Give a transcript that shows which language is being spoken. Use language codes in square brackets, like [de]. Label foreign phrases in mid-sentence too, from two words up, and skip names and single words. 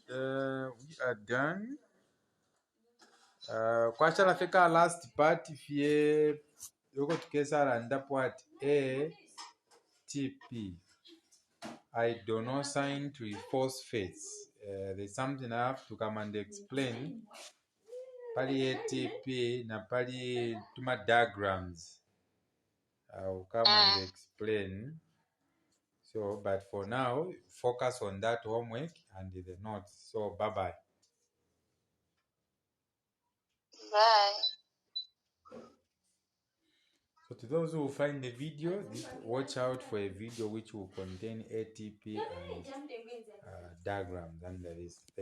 [bem] Kwachala fika [en] last part [bem] fie yoko tukesara ndapo ATP. [en] I do not sign to phosphates. There's something I have to come and explain. [bem] Pali ATP na pali tuma diagrams. [en] I'll come and explain. So, but for now, focus on that homework and the notes. So, bye-bye. Bye. So, to those who find the video, watch out for a video which will contain ATP and diagrams under this.